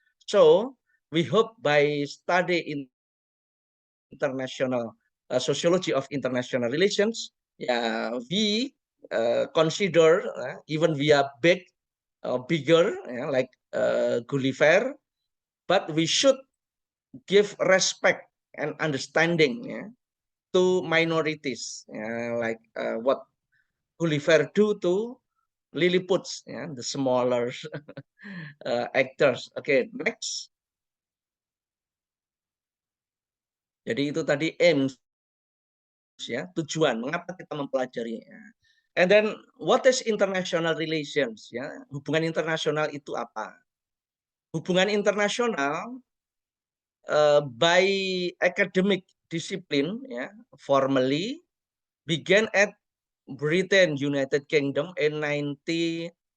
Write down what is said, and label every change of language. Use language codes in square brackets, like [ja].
[en] So we hope by study international sociology of international relations, we consider even we are bigger, like Gulliver, but we should give respect and understanding to minorities, like what Gulliver do to Lilliputs, the smaller actors. Okay, next. [id] Jadi itu tadi aims, tujuan mengapa kita mempelajarinya. [en] And then what is international relations? [id] Hubungan internasional itu apa? [en] Hubungan internasional by academic discipline, formally began at Britain, United Kingdom in 1919.